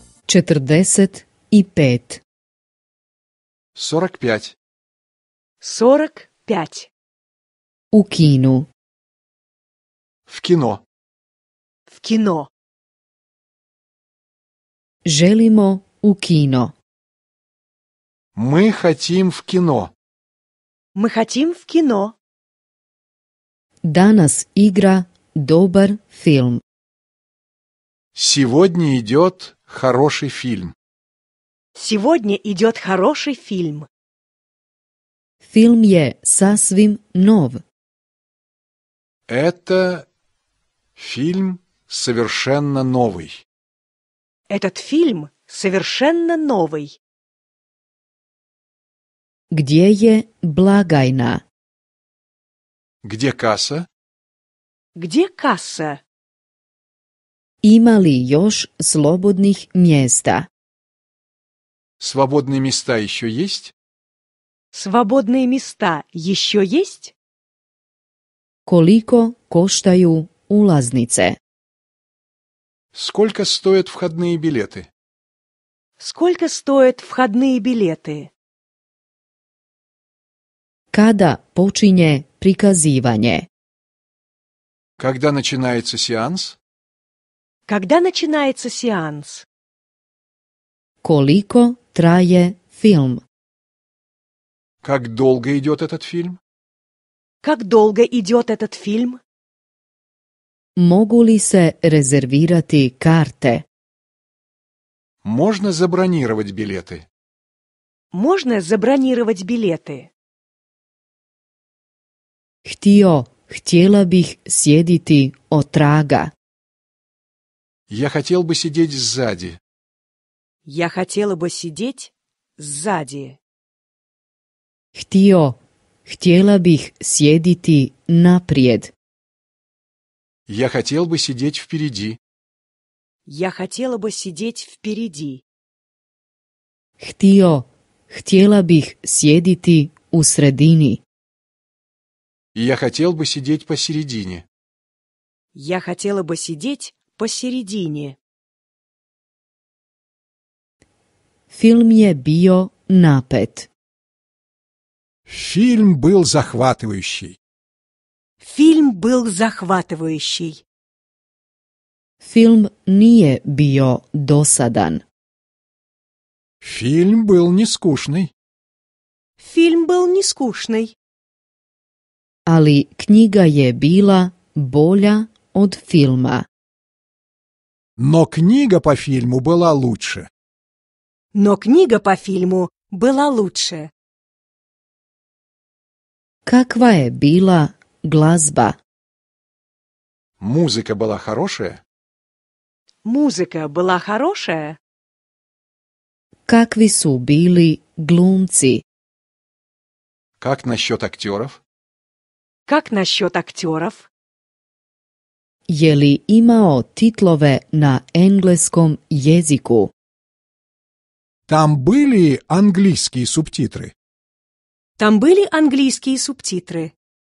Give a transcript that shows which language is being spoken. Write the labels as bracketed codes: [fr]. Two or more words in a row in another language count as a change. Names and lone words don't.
[hr] 45. 45. 45. U kinu. [ru] В кино. В кино. [hr] Želimo u kino. [ru] Мы хотим в кино. Мы хотим в кино. [hr] Danas igra dobar film. [ru] Сегодня идет хороший фильм. Сегодня идет хороший фильм. [hr] Film je sasvim nov. [ru] Это фильм совершенно новый. Этот фильм совершенно новый. [hr] Gdje je blagajna? [ru] Где касса? Где касса? [hr] Ima li još slobodnih mjesta? [ru] Свободные места еще есть? Свободные места еще есть? [hr] Koliko koštaju ulaznice? [ru] Сколько стоят входные билеты? Сколько стоят входные билеты? [hr] Kada počinje prikazivanje? [ru] Когда начинается сеанс? Когда начинается сеанс? [hr] Koliko traje film? [ru] Как долго идет этот фильм? Как долго идет этот фильм? [hr] Mogu li se rezervirati karte? [ru] Можно забронировать билеты. Можно забронировать билеты. [hr] Htjela bih sjediti otraga. [ru] Я хотел бы сидеть сзади. Я хотела бы сидеть сзади. [hr] Htjela bih sjediti naprijed. [ru] Я хотел бы сидеть впереди. Я хотела бы сидеть впереди. [hr] Htjela bih sjediti u sredini. [ru] И я хотел бы сидеть посередине. Я хотела бы сидеть посередине. [hr] Film je bio napet. [ru] Фильм был захватывающий. Фильм был захватывающий. [hr] Film nije bio dosadan. [ru] Фильм был не скучный. Фильм был не скучный. [hr] Ali knjiga je bila bolja od filma. [ru] Но книга по фильму была лучше. Но книга по фильму была лучше. [hr] Kakva je bila glazba? [ru] Музыка была хорошая. Музыка была хорошая. [hr] Kakvi su bili glumci? [ru] Как насчет актеров? Как насчет актеров? [hr] Je li imao titlove na engleskom jeziku? [ru] Там были английские субтитры. Там были английские субтитры.